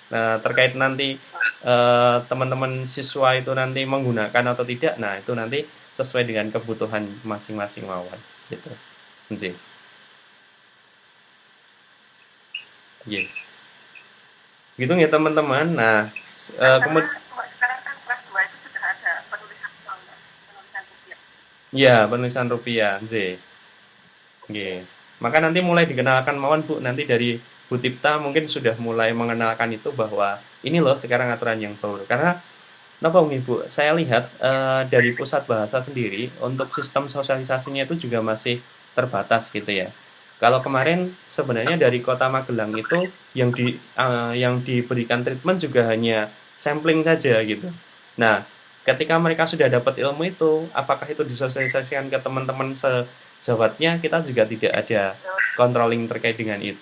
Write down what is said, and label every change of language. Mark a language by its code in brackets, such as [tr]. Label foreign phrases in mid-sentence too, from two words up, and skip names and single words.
[id] Nah, terkait nanti teman-teman siswa itu nanti menggunakan atau tidak, nah itu nanti sesuai dengan kebutuhan masing-masing mawon gitu. [jv] Nggih. Nggih. [id] Gitu ya teman-teman. Nah, Karena kemudian sekarang kan kelas 2 itu sudah ada penulisan uang, Pak. Penulisan rupiah. ya penulisan rupiah, nggih. Nggih. Maka nanti mulai dikenalkan mawon Bu, nanti dari Bu Tipta mungkin sudah mulai mengenalkan itu bahwa ini loh sekarang aturan yang baru. Karena napa nggih Bu, saya lihat dari pusat bahasa sendiri untuk sistem sosialisasinya itu juga masih terbatas gitu ya. Kalau kemarin sebenarnya dari Kota Magelang itu yang diberikan treatment juga hanya sampling saja gitu. Nah, ketika mereka sudah dapat ilmu itu, apakah itu disosialisasikan ke teman-teman sejawatnya, kita juga tidak ada controlling terkait dengan itu.